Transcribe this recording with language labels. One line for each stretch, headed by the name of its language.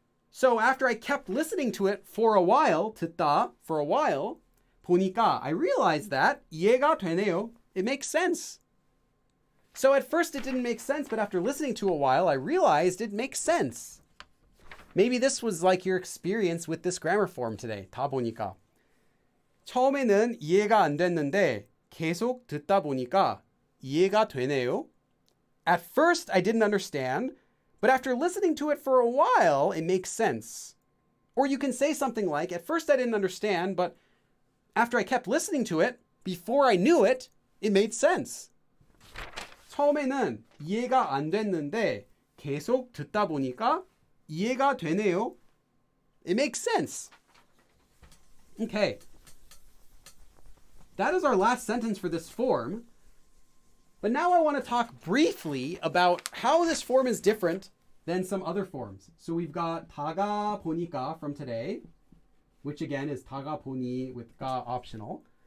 English: So after I kept listening to it for a while, 듣다, for a while, 보니까 I realized that
Korean: 이해가 되네요.
English: It makes sense. So at first it didn't make sense, but after listening to a while, I realized it makes sense. Maybe this was like your experience with this grammar form today.
Korean: 다 보니까. 처음에는 이해가 안 됐는데 계속 듣다 보니까 이해가 되네요.
English: At first I didn't understand, but after listening to it for a while, it makes sense. Or you can say something like, at first I didn't understand, but after I kept listening to it, before I knew it, it made sense.
Korean: 처음에는 이해가 안 됐는데 계속 듣다 보니까 이해가 되네요.
English: It makes sense. Okay. That is our last sentence for this form. But now I want to talk briefly about how this form is different than some other forms. So we've got 다가 보니까 from today, which again is 다가 보니 with 가 optional.